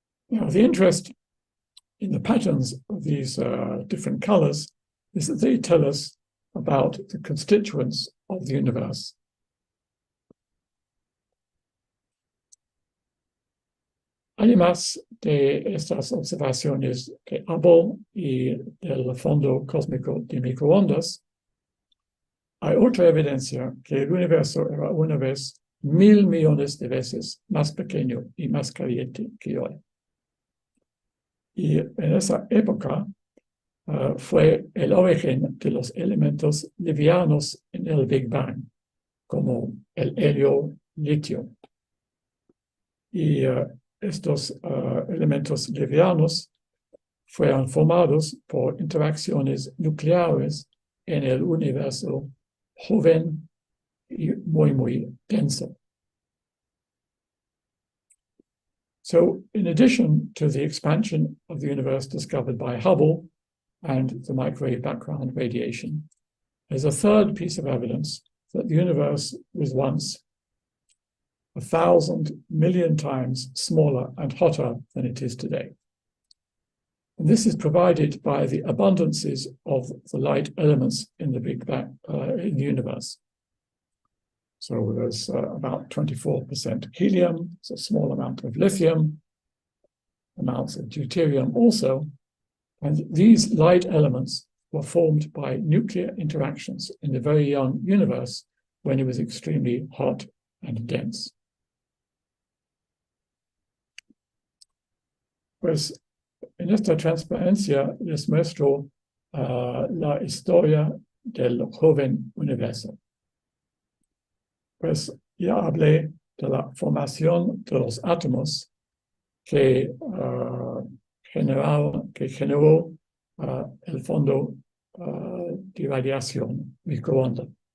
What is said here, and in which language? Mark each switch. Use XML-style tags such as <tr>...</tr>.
<en>Now, the interest in the patterns of these different colors is that they tell us about the constituents of the universe.</en> <es>Además de estas observaciones de Hubble y del fondo cósmico de microondas, hay otra evidencia que el universo era una vez 1.000 millones de veces más pequeño y más caliente que hoy. Y en esa época fue el origen de los elementos livianos en el Big Bang, como el helio, litio. Y estos elementos livianos fueron formados por interacciones nucleares en el universo joven y muy denso.</es> <en>So, in addition to the expansion of the universe discovered by Hubble and the microwave background radiation, there's a third piece of evidence that the universe was once 1,000 million times smaller and hotter than it is today. And this is provided by the abundances of the light elements in the Big Bang, in the universe. So there's about 24% helium, it's a small amount of lithium, amounts of deuterium also, and these light elements were formed by nuclear interactions in the very young universe when it was extremely hot and dense.</en> <es>Pues en esta transparencia les muestro la historia del joven universo. Pues ya hablé de la formación de los átomos que generó el fondo de radiación microonda.</es>